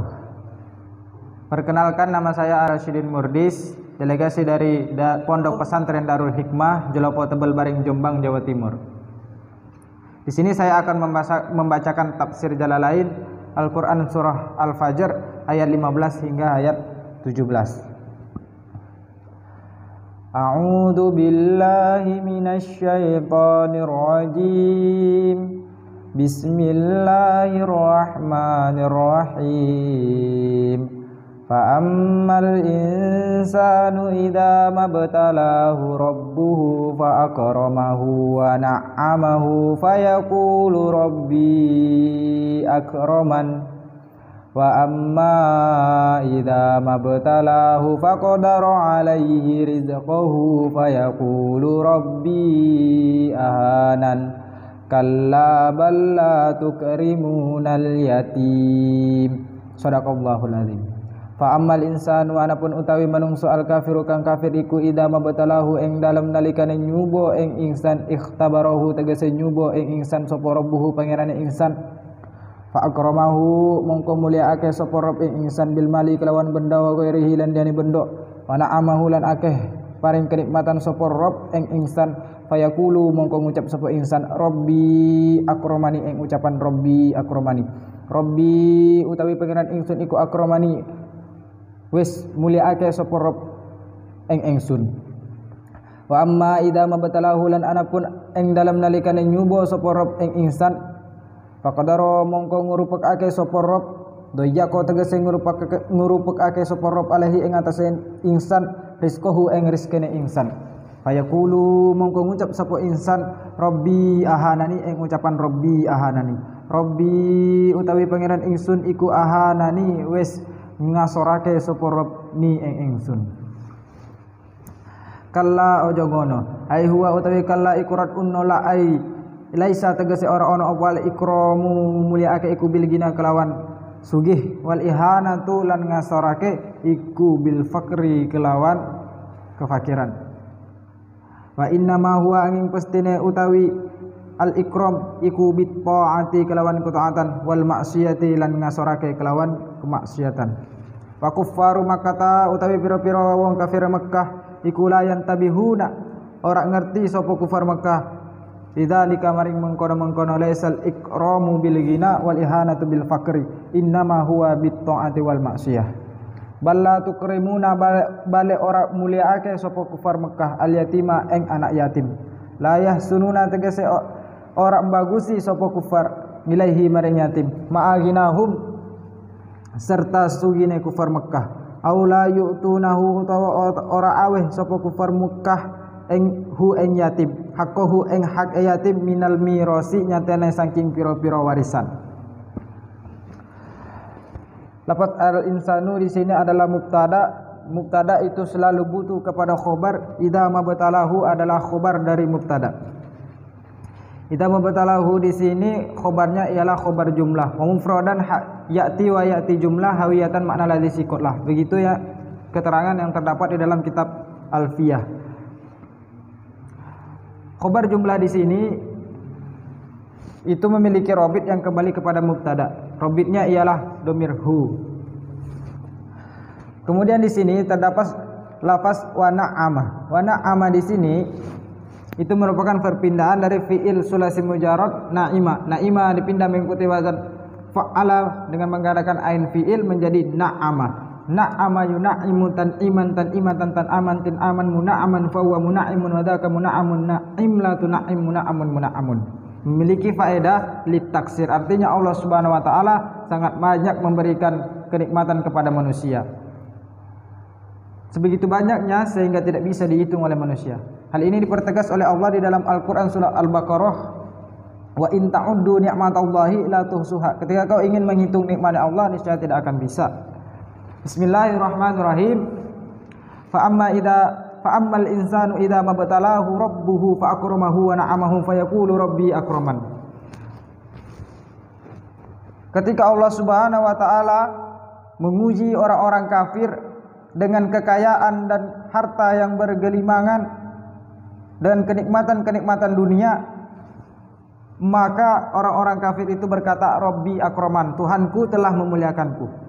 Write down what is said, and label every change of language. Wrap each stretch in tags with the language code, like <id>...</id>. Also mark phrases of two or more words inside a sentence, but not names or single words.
<id>Perkenalkan, nama saya Arsyidin Murdis, delegasi dari Pondok Pesantren Darul Hikmah, Jelopo Tebel Baring, Jombang, Jawa Timur. Di sini saya akan membacakan tafsir Jalalain Al-Quran Surah Al-Fajr ayat 15 hingga ayat 17.</id> <ar>أعوذ بالله من الشيطان الرجيم. بسم الله الرحمن الرحيم. فأما الإنسان إذا ما ابتلاه ربه فأكرمه ونعمه فيقول ربي أكرمن. وأما إذا ما ابتلاه فقدر عليه رزقه فيقول ربي أهانن. كلا بل لا تكرمون اليتيم. صدق الله العظيم. فأما الإنسان,</ar> <jv>anapun utawi manungso</jv> <ar>الكافر</ar> <jv>kang kafir iku</jv> <ar>إذا ما ابتلاه</ar> <jv>ing dalem nalikane nyubo ing insan ikhtabarahu tegese nyubo ing insan sapa rabbuhu pangerane insan.</jv> <ar>فأكرمه</ar> <jv>mongko mulyaake sapa rabb ing insan</jv> <ar>بالمال</ar> <jv>kelawan benda</jv> <ar>وغيره</ar> <jv>lan dene benda.</jv> <ar>ونعمه</ar> <jv>lan akeh paring kenikmatan sapa rabb ing insan. Fayaqulu mongko ngucap sapa insan</jv> <ar>ربي أكرمني</ar> <jv>ing ucapan</jv> <ar>ربي أكرمني.</ar> <jv>Rabbi utawi pangeran ingsun iku akramani wis mulyaake sapa Rabb ing ingsun.</jv> <ar>وأما إذا ما ابتلاه</ar> <jv>lan anapun ing dalem nalikane nyubo sapa Rabb ing insan faqadara mongko ngurupekake sapa Rabb doya ko tegese ngurupekake sapa Rabb alaihi ing atase insan rizqahu ing rizkene insan. Fayaqulu mongko ngucap sapa insan</jv> <ar>ربي أهانني</ar> <jv>ing ucapan</jv> <ar>ربي أهانني.</ar> <jv>Rabbi utawi pangeran ingsun iku ahanani wis ngasorake sapa Rabb ni ing ingsun. Kalla ojo ngono</jv> <ar>أي هو</ar> <jv>utawi kalla ikurat unnola</jv> <ar>أي ليس</ar> <jv>tegese ora ana apa ikramu mulyaake iku</jv> <ar>بالغنى</ar> <jv>kelawan sugih</jv> <ar>والإهانة</ar> <jv>lan ngasorake iku</jv> <ar>بالفقر</ar> <jv>kelawan kefakiran.</jv> <ar>وإنما هو</ar> <jv>angin pestine utawi</jv> <ar>الإكرام</ar> <jv>iku</jv> <ar>بالطاعة</ar> <jv>kelawan ketaatan</jv> <ar>والمعصية</ar> <jv>lan ngasorake kelawan kemaksiatan.</jv> <ar>وكفار مكة</ar> <jv>utawi pira-pira wong kafir Mekkah iku</jv> <ar>لا يتنبهون</ar> <jv>ora ngerti sapa kufar Mekkah lidzalika maring mengkono-mengkono</jv> <ar>ليس الإكرام بالغنى والإهانة بالفقر إنما هو بالطاعة والمعصية. بل لا تكرمون</ar> <jv>bale ora mulyaake sapa kufar Mekah</jv> <ar>اليتيم</ar> <jv>ing anak yatim.</jv> <ar>لا يحسنون</ar> <jv>tegese ora mbagusi sapa kufar milaihi maring yatim. Ma'aginahum serta sugine kufar Mekah.</jv> <ar>أو لا يؤتونه</ar> <jv>utawa ora aweh sapa kufar Mekah ing hu ing yatim. Haqqahu ing hak yatim</jv> <ar>من الميراث</ar> <jv>nyatene saking pira-pira warisan.</jv> <id>Lafaz al-insanu di sini adalah mubtada. Mubtada itu selalu butuh kepada khobar.</id> <ar>إذا ما ابتلاه</ar> <id>adalah khobar dari mubtada.</id> <ar>إذا ما ابتلاه</ar> <id>di sini khobarnya ialah khobar jumlah.</id> <ar>ومفردا يأتي ويأتي جملة حاوية معنى الذي سيقت له.</ar> <id>Begitu ya keterangan yang terdapat di dalam kitab Alfiyah. Khobar jumlah di sini itu memiliki robit yang kembali kepada mubtada. Robitnya ialah domir hu. Kemudian di sini terdapat lafaz</id> <ar>ونعّم. ونعّم</ar> <id>di sini itu merupakan perpindahan dari</id> <ar>فعل ثلاثي مجرد</ar> <id>na'ima. Na'ima dipindah mengikuti wazan fa'ala dengan menggandakan</id> <ar>عين الفعل</ar> <id>menjadi na'ama.</id> <ar>نعّم ينعّم تنعيما تنعيمة تنعاما تنعاما منعّما فهو منعّم وذاك منعّم نعّم لا تنعّم منعّم منعّم.</ar> <id>Memiliki faedah litaksir, artinya Allah</id> <ar>سبحانه وتعالى</ar> <id>sangat banyak memberikan kenikmatan kepada manusia. Sebegitu banyaknya sehingga tidak bisa dihitung oleh manusia. Hal ini dipertegas oleh Allah di dalam Al-Qur'an surah Al-Baqarah,</id> <ar>وإن تعدوا نعمة الله لا تحصوها.</ar> <id>Ketika kau ingin menghitung nikmat Allah niscaya tidak akan bisa. Bismillahirrahmanirrahim.</id> <ar>فأما الإنسان إذا ما ابتلاه ربه فأكرمه ونعمه فيقول ربي أكرمن.</ar> <id>Ketika Allah</id> <ar>سبحانه وتعالى</ar> <id>menguji orang-orang kafir dengan kekayaan dan harta yang bergelimangan dan kenikmatan-kenikmatan dunia, Maka orang-orang kafir itu berkata,</id> <ar>ربي أكرمن,</ar> <id>Tuhanku telah memuliakanku.</id>